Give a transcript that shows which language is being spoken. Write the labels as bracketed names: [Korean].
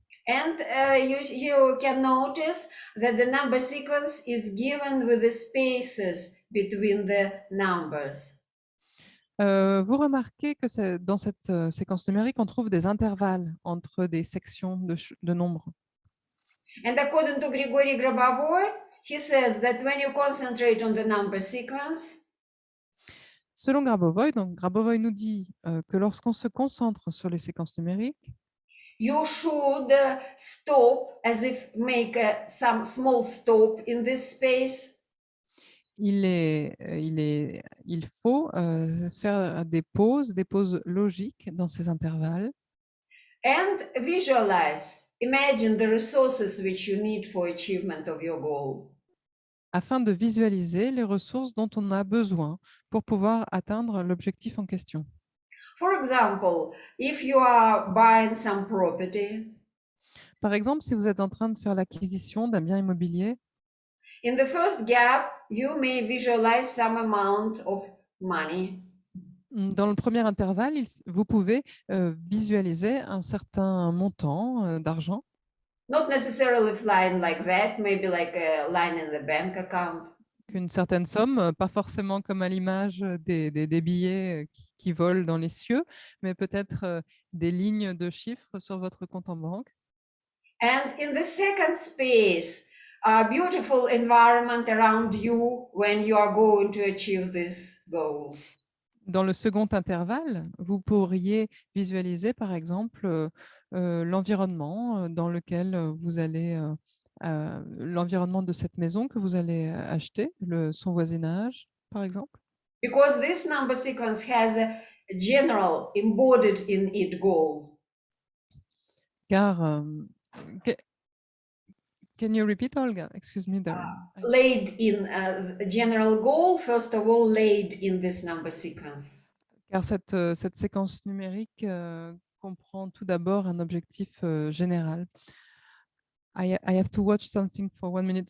[English] And you can notice that the number sequence is given with the spaces between the numbers. [French] Vous remarquez que dans cette séquence numérique, on trouve des intervalles entre des sections de nombres. [English] And according to Grigory Grabovoy, he says that when you concentrate on the number sequence, [French] selon Grabovoy, donc Grabovoy nous dit que lorsqu'on se concentre sur les séquences numériques, [English] you should stop, as if make some small stop in this space. [French] Il faut faire des pauses logiques dans ces intervalles. [English] And visualize, imagine the resources which you need for achievement of your goal. [French] Afin de visualiser les ressources dont on a besoin pour pouvoir atteindre l'objectif en question. [English] For example, if you are buying some property, [French] par exemple, si vous êtes en train de faire l'acquisition d'un bien immobilier, [English] in the first gap, you may visualize some amount of money. [French] Dans le premier intervalle, vous pouvez visualiser un certain montant d'argent. [English] Not necessarily flying like that, maybe like a line in the bank account. [French] Une certaine somme, pas forcément comme à l'image des billets qui volent dans les cieux, mais peut-être des lignes de chiffres sur votre compte en banque. [English] And in the second space, a beautiful environment around you when you are going to achieve this goal. [French] Dans le second intervalle, vous pourriez visualiser, par exemple, l'environnement dans lequel vous allez, l'environnement de cette maison que vous allez acheter, son voisinage, par exemple. [English] Because this number sequence has a general embodied in it goal. Car, can you repeat, Olga? Excuse me. Laid in a general goal, first of all, laid in this number sequence. [French] Car cette séquence numérique comprend tout d'abord un objectif général. [English] I have to watch something for 1 minute.